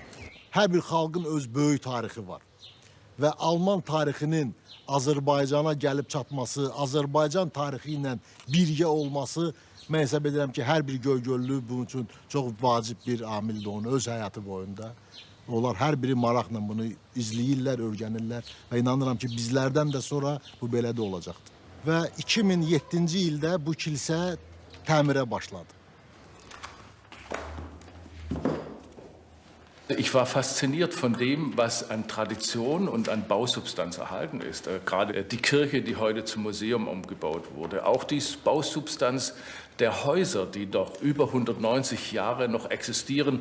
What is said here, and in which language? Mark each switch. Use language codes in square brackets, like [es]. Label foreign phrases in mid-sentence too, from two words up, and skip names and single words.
[az] Hər bir xalqın öz böyük tarixi var. Və Alman tarixinin Azərbaycana gəlib çatması, Azərbaycan tarixi ilə birgə olması, mən hesab edirəm ki, hər bir Göygöllü bunun üçün çox vacib bir amildir onun öz həyatı boyunda. Onlar hər biri maraqla bunu izləyirlər, öyrənirlər və inanıram ki, bizlərdən də sonra bu belə də olacaqdır. Və 2007-ci ildə bu kilsə təmirə başladı. [de] Ich war fasziniert von dem, was an Tradition und an Bausubstanz erhalten ist. Gerade die Kirche, die heute zum Museum umgebaut wurde. Auch die Bausubstanz der Häuser, die doch über 190 Jahre noch existieren.